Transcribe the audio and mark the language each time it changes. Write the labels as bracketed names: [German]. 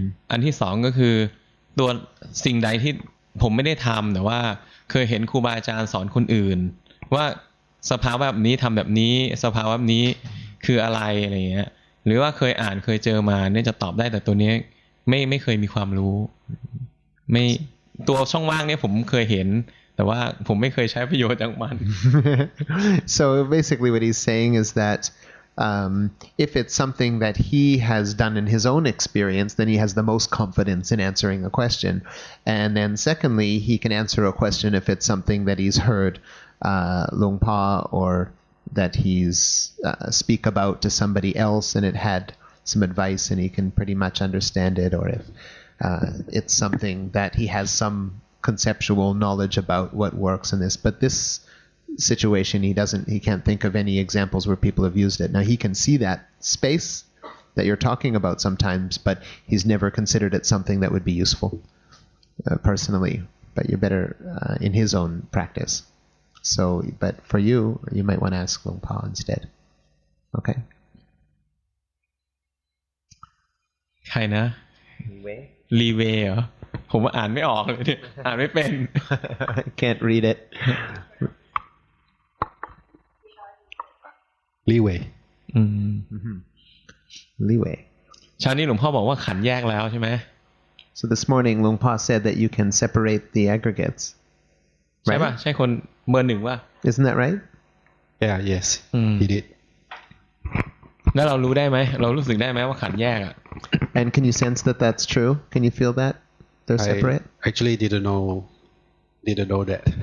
[Thai] อันที่สองก็คือตัวสิ่งใดที่ผมไม่ได้ทำแต่ว่าเคยเห็นครูบาอาจารย์สอนคนอื่นว่าสภาวะแบบนี้ทำแบบนี้สภาวะแบบนี้คืออะไรอะไรเงี้ยหรือว่าเคยอ่านเคยเจอมาเนี่ยจะตอบได้แต่ตัวนี้ไม่เคยมีความรู้ไม่ตัวช่องว่างเนี่ยผมเคยเห็นแต่ว่าผมไม่เคยใช้ประโยชน์จากมัน [English] So basically what he's saying is that if it's something that he has done in his own experience, then he has the most confidence in answering a question. And then secondly, he can answer a question if it's something that he's heardหลวงพ่อ or that he's speak about to somebody else and it had some advice and he can pretty much understand it, or if it's something that he has some conceptual knowledge about what works in this. But this situation he can't think of any examples where people have used it. Now he can see that space that you're talking about sometimes, but he's never considered it something that would be useful personally, but you're better in his own practice. So but for you might want to ask หลวงพ่อ instead. Okay. [Thai] ใครนะลีเวย์เหรอผมอ่านไม่ออกเลยเนี่ยอ่านไม่เป็น [English] I can't read it. leeway. Leeway. [Thai] เช้านี้หลวงพ่อบอกว่าขันแยกแล้วใช่ไหม [English] So this morning หลวงพ่อ said that you can separate the aggregates. [Thai] ใช่ป่ะใช่คนเบอร์หนึ่งป่ะ [English] Isn't that right? Yeah, yes, he did. [Thai] แล้วเรารู้ได้ไหมเรารู้สึกได้ไหมว่าขันแยกอ่ะ [English] And can you sense that that's true? Can you feel that they're separate? I actually didn't know that.